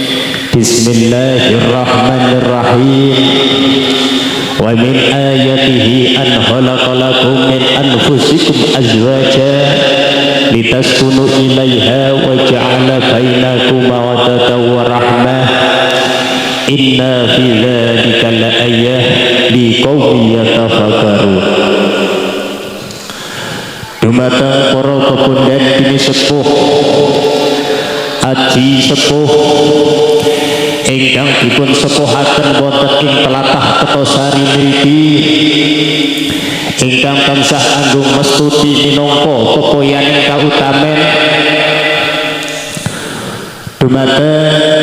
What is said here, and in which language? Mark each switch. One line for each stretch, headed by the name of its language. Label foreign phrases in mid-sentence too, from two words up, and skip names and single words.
Arabic: Bismillahirrahmanirrahim. ومن آياته أن خلق لكم من أنفسكم أزواجا لتسكنوا إليها وجعل بينكم مودة ورحمة. إن في ذلك لآية لقوم يتفكرون.
Javanese: Dumateng para pepundhen bini sepuh, aji sepuh ingkang dipun sepuhaken wonten ing tlatah Kertosari mriki, ingkang tansah anggung mestuti minangka pepoyaning kautamen dumateng